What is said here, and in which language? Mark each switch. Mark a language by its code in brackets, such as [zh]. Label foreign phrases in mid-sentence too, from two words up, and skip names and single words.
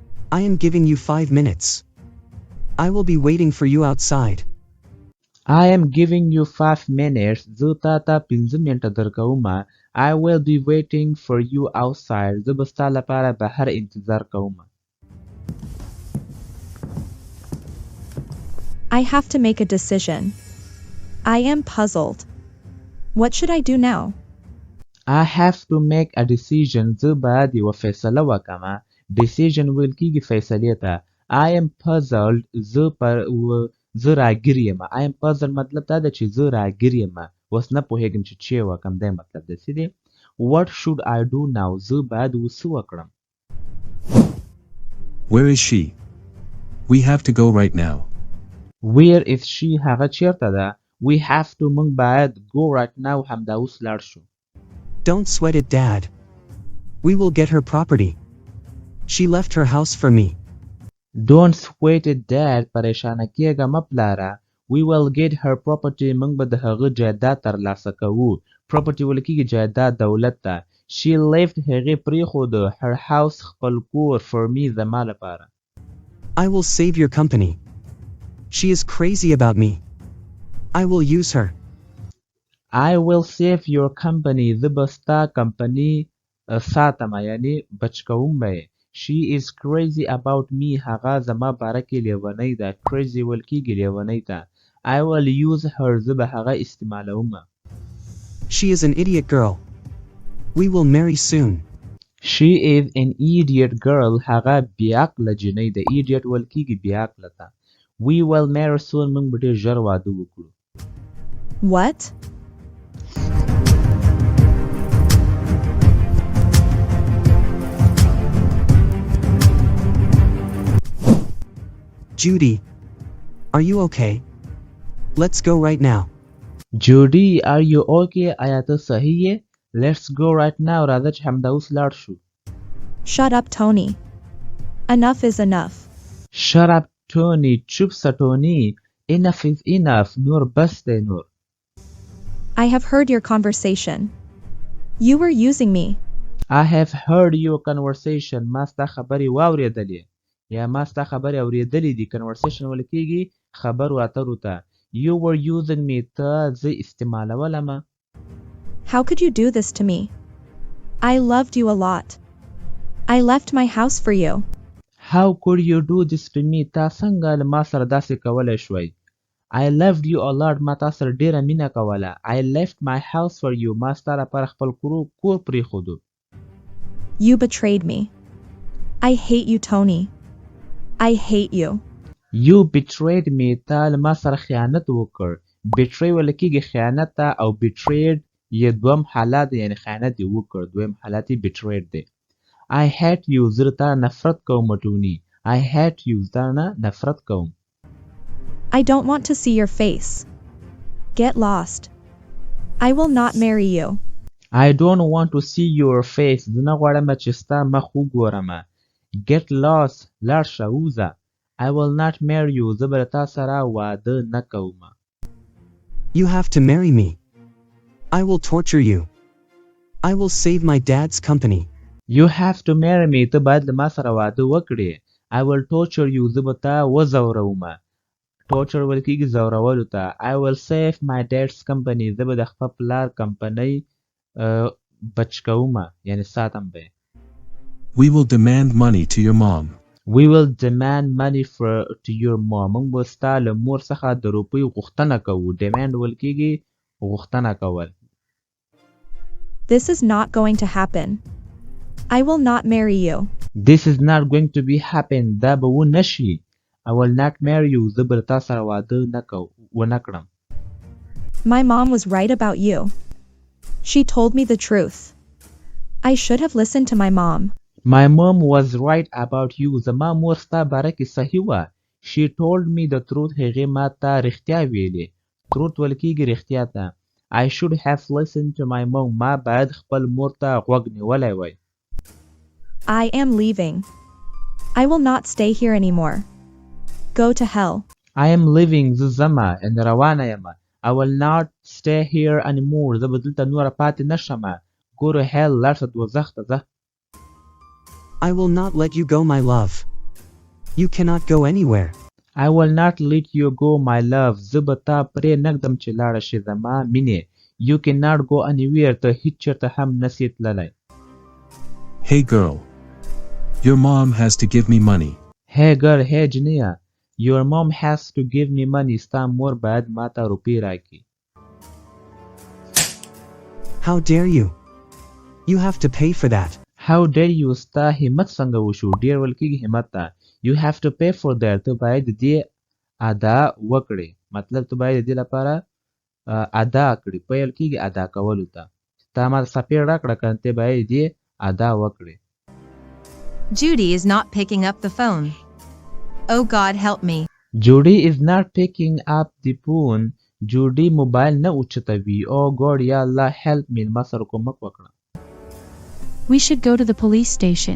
[en] I am giving you 5 minutes. I will be waiting for you outside. I am giving you 5 minutes. [ps] زه تا ته 5 منټه درکوم. [en] I will be waiting for you outside. [ps] زه به ستا لپاره بهر انتظار کوم. [en] I have to make a decision. I am puzzled. What should I do now? I have to make a decision. [ps] زه باید یوه فیصله وکړم. Decision ویل کېږي فیصلې ته. [en] I am puzzled. [ps] زه راګیر یم. [en] I am puzzled [ps] مطلب دا ده چې زه راګیر یم. اوس نه پوهېږم چې چی وکړم. دی مطلب داسې دی. [en] What should I do now? [ps] زه باید اوس څه وکړم. [en] Where is she? We have to go right now. Where is she? [ps] هغه چیرته ده. [en] We have to [ps] موږ باید [en] go right now [ps] همدا اوس لاړ شو. [en] Don't sweat it, Dad. We will get her property. She left her house for me. Don't sweat it, Dad. [ps] پریشانه کېږه مه پلاره. [en] We will get her property. [ps] موږ به د هغه جایداد ترلاسه کوو. Property ویل کېږي جایداد دولت ته. [en] She left [ps] هغې پرېښوده [en] her house [ps] خپل کور [en] for me [ps] زما لپاره. [en] I will save your company. She is crazy about me. I will use her. I will save your company. [ps] زه به ستا کمپني ساتم یعنی بچ کوم به یې. [en] She is crazy about me. [ps] هغه زما باره کې لیونۍ ده. Crazy ویل کېږي لیونۍ ته. [en] I will use her. [ps] زه به هغه استعمالوم. [en] She is an idiot girl. We will marry soon. She is an idiot girl. [ps] هغه بیعقله جنۍ ده. Idiot ویل کېږي بیعقله ته. [en] We will marry soon. [ps] موږ به ډېر ژر واده وکړو. [en] What? Judy, are you okay? Let's go right now. Judy, are you okay? [ps] آیا ته صحیح یې؟ [en] Let's go right now. [ps] راځه چې همدا اوس لاړ شو. [en] Shut up, Tony. Enough is enough. Shut up, Tony. [ps] چوپ سه ټوني. [en] Enough is enough. [ps] نور بس دی نور. [en] I have heard your conversation. You were using me. I have heard your conversation. [ps] ما ستا خبرې واورېدلې. یا ما ستا خبرې اورېدلې دي. Conversation ویل کېږي خبرو اترو ته. [en] You were using me. [ps] ته زه استعمالولم. [en] How could you do this to me? I loved you a lot. I left my house for you. How could you do this to me? [ps] تا څنګه له ما سره داسې کولی شوی؟ [en] I loved you a lot. [ps] ما تا سره ډېره مینه کوله. [en] I left my house for you. [ps] ما ستا لپاره خپل کور پرېښودو. [en] You betrayed me. I hate you, Tony. I hate you. You betrayed me. [ps] تا له ما سره خیانت وکړ. Betray ویل کېږي خیانت ته او betrayed یې دویم حالت دی یعنې خیانت یې وکړ. دویم حالت یې betrayed دی. [en] I hate you. [ps] زه تا نفرت کوم ټوني. [en] I hate you. [ps] زه نه نفرت کوم. [en] I don't want to see your face. Get lost. I will not marry you. I don't want to see your face. [ps] زه نه غواړم چې ستا مخ وګورم. [en] Get lost. [ps] لاړ شه ووځه. [en] I will not marry you. [ps] زه به تا سره واده نه کوم. [en] You have to marry me. I will torture you. I will save my dad's company. You have to marry me. [ps] ته باید له ما سره واده وکړې. [en] I will torture you. [ps] زه به تا وځوروم. Torture ویل کېږي ځورولو ته. [en] I will save my dad's company. [ps] زه به د خپل پلار کمپنۍ بچ کوم یعنې ساتم به. [en] We will demand money to your mom. We will demand money to your mom. [ps] موږ به ستا له مور څخه د روپیو غوښتنه کوو. Demand ویل کېږي غوښتنه کول. [en] This is not going to happen. I will not marry you. This is not going to be happen. [ps] دا به ونه شي. [en] I will not marry you. [ps] زه به تا سره واده ونه کړم. [en] My mom was right about you. She told me the truth. I should have listened to my mom. My mom was right about you. [ps] زما مور ستا باره کې صحیح وه. [en] She told me the truth. [ps] هغې ما ته رښتیا ویلې. Truth ویل کېږي رښتیا ته. [en] I should have listened to my mom. [ps] ما باید خپل مور ته غوږ نیولی وی. [en] I am leaving. I will not stay here anymore. Go to hell. I am leaving. [ps] زه ځمه ان روانه یم. [en] I will not stay here anymore. [ps] زه به دلته نوره پاتې نه شم. [en] Go to hell. [ps] لاړ شه دوزخ ته ځه. [en] I will not let you go, my love. You cannot go anywhere. I will not let you go my love. [ps] زه به تا پرې نږدم چې لاړه شې زما مینې. [en] You cannot go anywhere. [ps] ته هیڅ چېرته هم نسې تللی. [en] Hey girl. Your mom has to give me money. Hey girl, hey جنیه. Your mom has to give me money. [ps] ستا مور باید ما ته روپۍ راکړي. [en] How dare you? You have to pay for that. How dare you? [ps] ستا همت څنګه وشو؟ ډېر ویل کېږي همت ته. [en] You have to pay for that. [ps] ته باید د دې ادا وکړې. مطلب ته باید د دې لپاره ادا کړې. پیل کېږي ادا کولو ته. تا ما څپېړه راکړه که ته باید د دې ادا وکړې. [en] Judy is not picking up the phone. Oh God, help me. Judy is not picking up the phone. Judy [ps] موبایل نه اوچتوي. [en] Oh God, [ar] یا الله [en] help me. [ps] ما سره کومک وکړه. [en] We should go to the police station.